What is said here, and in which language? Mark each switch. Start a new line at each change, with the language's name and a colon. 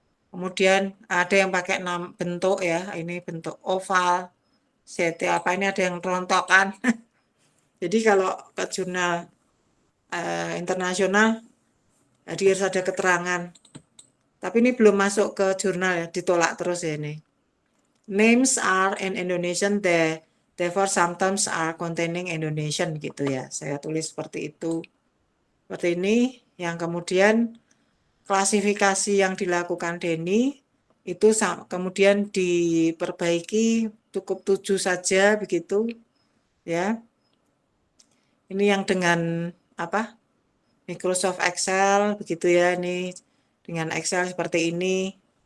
Indonesian: Kemudian ada yang pakai bentuk ya, ini bentuk oval, CT apa ini ada yang rontokan. Jadi kalau ke jurnal internasional dia harus ada keterangan. Tapi ini belum masuk ke jurnal ya, ditolak terus ya ini.
English: Names are in Indonesian, therefore sometimes are containing Indonesian
Indonesian: gitu ya. Saya tulis seperti itu. Seperti ini, yang kemudian klasifikasi yang dilakukan Denny itu kemudian diperbaiki cukup 7 saja begitu ya. Ini yang dengan apa? Microsoft Excel begitu ya, ini dengan Excel seperti ini.